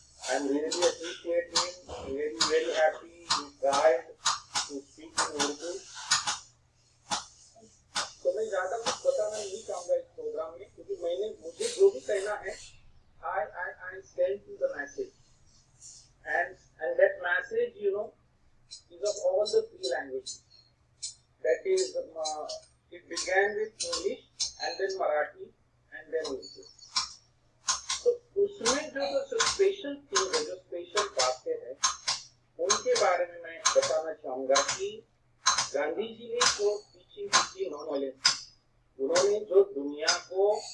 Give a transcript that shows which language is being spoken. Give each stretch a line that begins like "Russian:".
English: I am really appreciate him, very happy he tried to speak in Urdu.
Hindi: तो मैं ज्यादा कुछ बताना नहीं चाहूंगा इस प्रोग्राम में, क्योंकि मुझे जो भी कहना है
English: I send to the message and that message, you know, is of all the 3 languages. That is, it began with English and then Marathi and then Urdu.
Hindi: तो उसमें जो स्पेशल थिंग है, जो स्पेशल बातें हैं, उनके बारे में मैं बताना चाहूंगा कि गांधी जी ने जो टीचिंग की नॉन वायलेंस, उन्होंने जो दुनिया को